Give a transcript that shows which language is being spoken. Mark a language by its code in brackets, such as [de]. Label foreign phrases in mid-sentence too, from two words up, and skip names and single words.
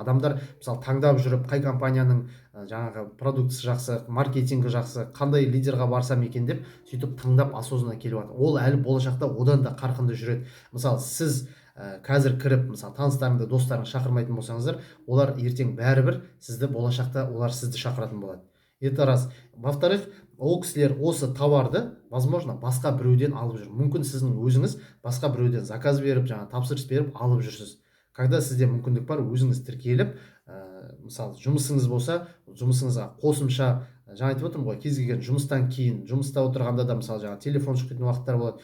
[kk] Адамдар мысалы таңдап жүріп, қай компанияның жаңағы продуктысы жақсы, маркетингі жақсы, қандай лидерға барсам екен деп, сөйтіп таңдап осознанно келіп жатыр. Ол әлі болашақта одан да қарқынды жүреді. Мысалы сіз қазір кіріп, мысалы таныстарыңды, достарыңды шақырмайтын болсаңыздар, олар ертең бәрібір сізді болашақта олар сізді шақыратын болады. [ru] Это раз. Во-вторых, [kk] ол кісілер осы товарды, возможно, басқа біреуден алып жүр. Мүмкін сіздің өзіңіз басқа біреуден заказ беріп, жаңа тапсырыс беріп алып жүрсіз. Когда сізде мүмкіндік бар, өзіңіз тіркеліп, мысалы жұмысыңыз болса, жұмысыңызға қосымша, жаңа айтып отырмын ғой, кез келген жұмыстан кейін, жұмыста отырғанда да мысалы жаңа телефон шыққан уақыттар болады.